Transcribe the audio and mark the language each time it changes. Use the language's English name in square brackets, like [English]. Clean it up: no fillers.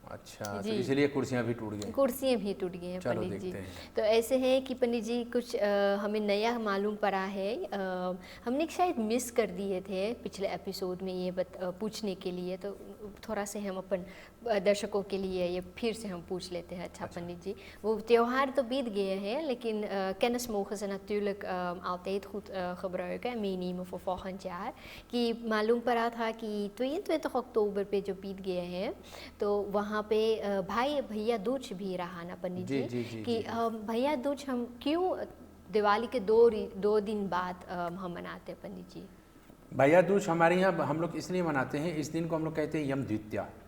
[Hindi] अच्छा, तो इसलिए कुर्सियां भी टूट गई? कुर्सियां भी टूट गई हैं पंडित जी। तो ऐसे है कि पंडित जी कुछ हमें नया मालूम पड़ा है। हमने शायद मिस कर दिए थे पिछले एपिसोड में ये पूछने के लिए, तो थोड़ा से हम अपन दर्शकों के लिए ये फिर से हम पूछ लेते हैं। अच्छा पंडित जी, वो त्यौहार तो बीत गए हैं, लेकिन [Dutch] kennis mogen ze natuurlijk altijd goed gebruiken en meenemen voor volgend jaar। [Hindi] कि मालूम पड़ा था कि 22 अक्टूबर पे जो बीत गए हैं तो वहाँ पे भाई भैया दूज भी रहा ना पंडित जी, कि भैया दूज हम क्यों दिवाली के दो दिन बाद हम मनाते हैं पंडित जी? भैया दूज हमारे यहाँ हम लोग इसलिए मनाते हैं, इस दिन को हम लोग कहते हैं यम द्वितीया।